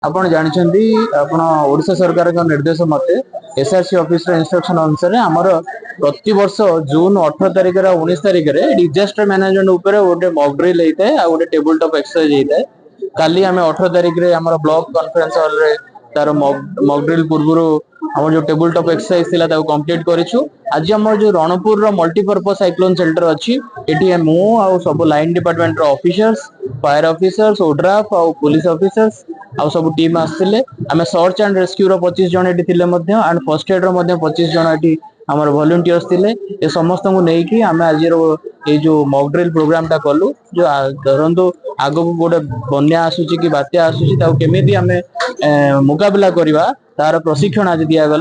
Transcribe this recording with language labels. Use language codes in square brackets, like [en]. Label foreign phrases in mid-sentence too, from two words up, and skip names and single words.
[or] ଆପଣ ଜାଣିଛନ୍ତି ଆପଣ ଓଡ଼ିଶା ସରकारଙ୍କ ନିର୍ଦ୍ଦେଶ ମତେ [en] SRC officer instruction [or] ଅନୁସାରେ ଆମର ପ୍ରତିବର୍ଷ ଜୁନ 18 ତାରିଖରେ ଆଉ 19 ତାରିଖରେ [en] disaster management [or] ଉପରେ ଗୋଟେ [en] mock drill [or] ହେଇଥାଏ ଆଉ ଗୋଟେ [en] table top exercise [or] ହେଇଥାଏ। କାଲି ଆମେ 18 ତାରିଖରେ ଆମର [en] block conference [or] ହଲରେ ତାର [en] mock drill [or] ପୂର୍ବରୁ ଆମର ଯୋଉ [en] table top exercise [or] ଥିଲା ତାକୁ କମ୍ପ୍ଲିଟ୍ କରିଛୁ। ଆଜି ଆମର ଯୋଉ ରଣପୁରର [en] multipurpose cyclone center [or] ଅଛି ଏଠି ମୁଁ ଆଉ ସବୁ [en] line department officers fire officers ODRAF and police officers [or] ଆଉ ସବୁ ଟିମ୍ ଆସିଥିଲେ। ଆମେ [en] search and rescue [or] ର 25 ଜଣ ଏଠି ଥିଲେ ମଧ୍ୟ [en] and first aid [or] ର ମଧ୍ୟ 25 ଜଣ ଏଠି ଆମର ଭଲେଣ୍ଟିୟର୍ସ ଥିଲେ। ଏ ସମସ୍ତଙ୍କୁ ନେଇକି ଆମେ ଆଜିର ଏଇ ଯୋଉ [en] mock drill program [or] ଟା କଲୁ। ଯୋଉ ଧରନ୍ତୁ ଆଗକୁ ଗୋଟେ ବନ୍ୟା ଆସୁଛି କି ବାତ୍ୟା ଆସୁଛି ତାକୁ କେମିତି ଆମେ ମୁକାବିଲା କରିବା ତାର ପ୍ରଶିକ୍ଷଣ ଆଜି ଦିଆଗଲା।